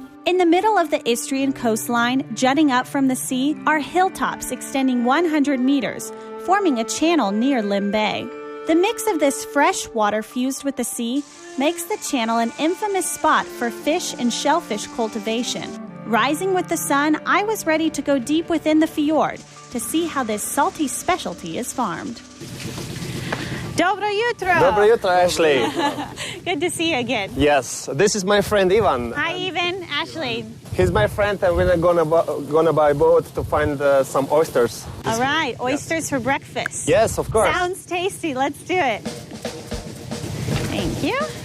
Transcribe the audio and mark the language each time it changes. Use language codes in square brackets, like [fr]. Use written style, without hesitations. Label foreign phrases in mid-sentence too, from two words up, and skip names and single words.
[en] In the middle of the Istrian coastline, jutting up from the sea, are hilltops extending 100 meters, forming a channel near Lim Bay. The mix of this fresh water fused with the sea makes the channel an infamous spot for fish and shellfish cultivation. Rising with the sun, I was ready to go deep within the fjord to see how this salty specialty is farmed. [hr] Dobro jutro! Dobro jutro, Ashley. [en] Good to see you again. Yes, this is my friend Ivan. Hi, Ivan. Ashley. He's my friend, and we're gonna buy a boat to find some oysters. All right, oysters for breakfast. Yes, of course. Sounds tasty. Let's do it. Thank you.